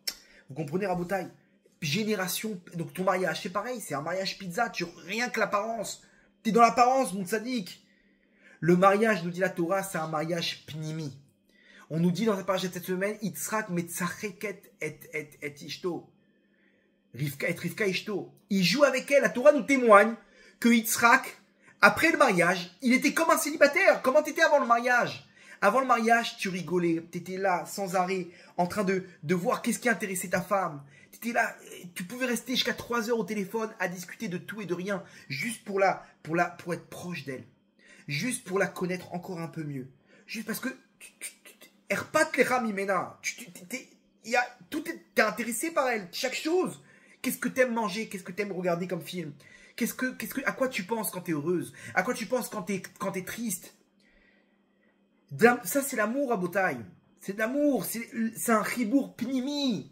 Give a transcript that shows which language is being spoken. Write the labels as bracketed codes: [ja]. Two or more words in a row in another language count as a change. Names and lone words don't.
[fr] Vous comprenez, Rabotaï? Génération, donc ton mariage, c'est pareil, c'est un mariage pizza, rien que l'apparence. T'es dans l'apparence, mon tzaddik. Le mariage, nous dit la Torah, c'est un mariage pnimi. On nous dit dans la page de cette semaine, Yitzhak [he] מצחק את אשתו. רבקה אשתו. [fr] Il joue avec elle. La Torah nous témoigne que Yitzhak, après le mariage, il était comme un célibataire. Comment t'étais avant le mariage? Avant le mariage, tu rigolais. T'étais là, sans arrêt, en train de voir qu'est-ce qui intéressait ta femme. T'étais là, tu pouvais rester jusqu'à 3 heures au téléphone à discuter de tout et de rien, juste pour être proche d'elle. Juste pour la connaître encore un peu mieux. Juste parce que [he] אכפת לך ממנה. [fr] T'es intéressé par elle, chaque chose. Qu'est-ce que t'aimes manger? Qu'est-ce que t'aimes regarder comme film? À quoi tu penses quand t'es heureuse? À quoi tu penses quand t'es triste? Ça, c'est l'amour à Botaï. C'est de l'amour. C'est un [he] חיבור פנימי.